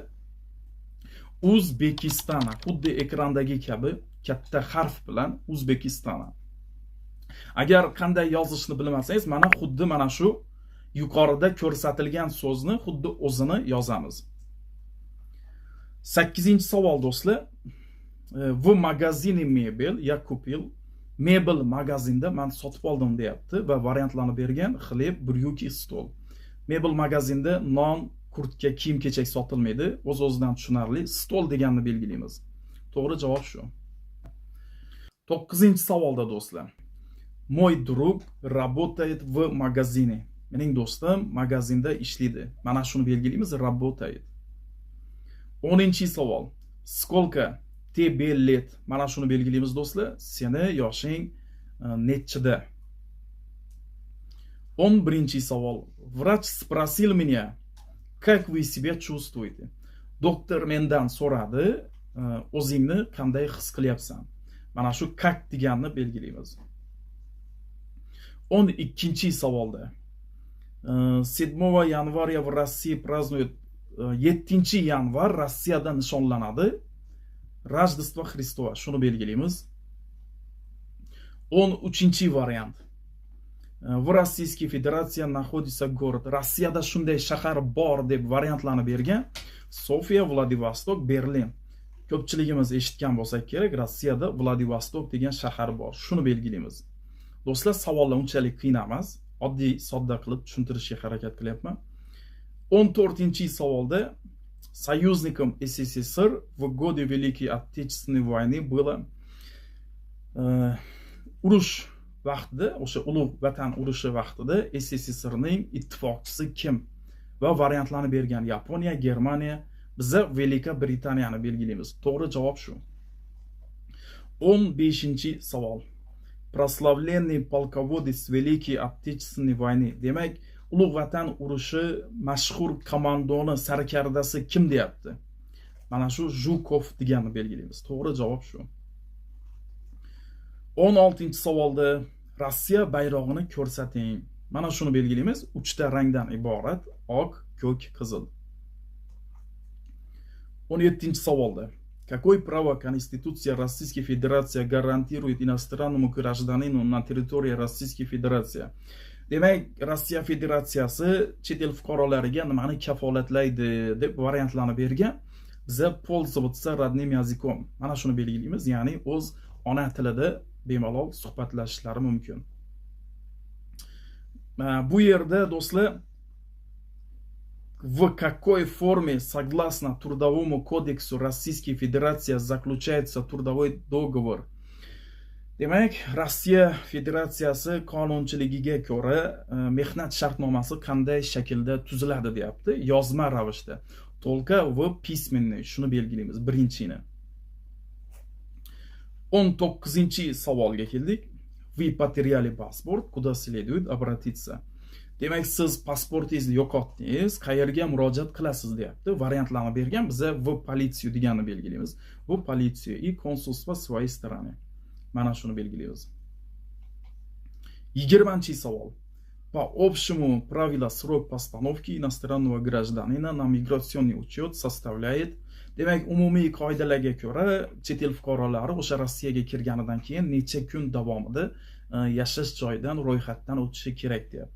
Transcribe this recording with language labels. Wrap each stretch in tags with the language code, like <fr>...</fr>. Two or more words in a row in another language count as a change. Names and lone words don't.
<uz>Uzbekistana, xuddi ekrandagi kabi katta harf bilan Uzbekistana. Agar qanday yozishni bilmasangiz, mana xuddi mana shu yuqorida ko'rsatilgan so'zni xuddi o'zini yozamiz. 8-savol do'stlar.</uz> <ru>В магазине мебель я купил.</ru> <uz>Mebel magazinda men sotib oldim deyapti va variantlarni bergan: xleb, bryuki, stol. Mebel magazinda non, kurtka, kiyim-kechak sotilmaydi. O'z-o'zidan tushunarli. Stol deganni belgilaymiz. To'g'ri javob shu. 9-savolda do'stlar.</uz> <ru>Мой друг работает в магазине.</ru> <uz>Mening do'stim magazinda ishlaydi. Mana shuni belgilaymiz, работает. 10-savol.</uz> <ru>Сколько тебе лет?</ru> <uz>Mana shuni belgilaymiz do'stlar. Seni yoshing nechida? 11-savol.</uz> <ru>Врач спросил меня, как вы себя чувствуете?</ru> <uz>Doktor mendan so'radi, o'zingni qanday his qilyapsan? Mana shu как deganni belgilaymiz. 12-savolda.</uz> <ru>7 yanvarya в России празднуют.</ru> <uz>7 yanvar Rossiyada nishonlanadi. Rojdestvo Xristovo. Shuni belgilaymiz. 13-variant.</uz> <ru>В Российской Федерации находится город.</ru> <uz>Rossiyada shunday shahar bor deb variantlarni bergan. Sofiya, Vladivostok, Berlin. Ko'pchiligimiz eshitgan bo'lsak kerak, Rossiyada Vladivostok degan shahar bor. Shuni belgilaymiz. Do'stlar, savollar unchalik qiyin emas. Oddiy, sodda qilib tushuntirishga harakat qilyapman. 14-savolda</uz> <ru>союзником СССР в годы Великой Отечественной войны было</ru> <uz>urush vaqtida, o'sha ulug' vatan urushi vaqtida SSSRning ittifoqchisi kim? Va variantlarni bergan: Yaponiya, Germaniya, biza Velika Britaniyani belgilaymiz. To'g'ri javob shu. 15-savol.</uz> <ru>Прославленный полководец Великой Отечественной войны.</ru> <uz>Demak, ulug' vatan urushi mashhur komandoni sarkardasi kim deyapti? Mana shu Zhukov deganni belgilaymiz. To'g'ri javob shu. 16-savolda Rossiya bayrog'ini ko'rsating. Mana shuni belgilaymiz. 3 ta rangdan iborat: oq, ko'k, qizil. 17-savolda.</uz> <ru>Какое право Конституция Российской Федерации гарантирует иностранному гражданину на территории Российской Федерации?</ru> <uz>Demak, Rossiya Federatsiyasi chet el fuqarolariga nimani kafolatlaydi deb variantlarni bergan.</uz> <ru>Biza пользоваться родным языком.</ru> <uz>Mana shuni belgilaymiz, ya'ni o'z ona tilida bemalol suhbatlashishlari mumkin. Bu yerda do'stlar,</uz> <ru>в какой форме, согласно Трудовому кодексу Российской Федерации, заключается трудовой договор?</ru> <uz>Demak, Rossiya Federatsiyasi qonunchiligiga ko'ra mehnat shartnomasi qanday shaklda tuziladi deyapti. Yozma ravishda.</uz> <ru>Только в письменный.</ru> <uz>Shuni belgilaymiz, birinchini. 19-savolga keldik.</uz> <ru>Вы потеряли паспорт, куда следует обратиться?</ru> <uz>Demak, siz pasportingizni yo'qotdingiz, qayerga murojaat qilasiz deyapti. Variantlarni bergan. Biza</uz> <ru>в полицию</ru> <uz>deganni belgilaymiz.</uz> <ru>В полицию и консульство своей стороны.</ru> <uz>Mana shuni belgilaymiz. 20-savol.</uz> <ru>По общему правилу срок постановки иностранного гражданина на миграционный учет составляет.</ru> <uz>Demak, umumiy qoidalarga ko'ra chet el fuqarolari o'sha Rossiyaga kirganidan keyin necha kun davomida yashash joyidan ro'yxatdan o'tishi kerak deyapti.</uz>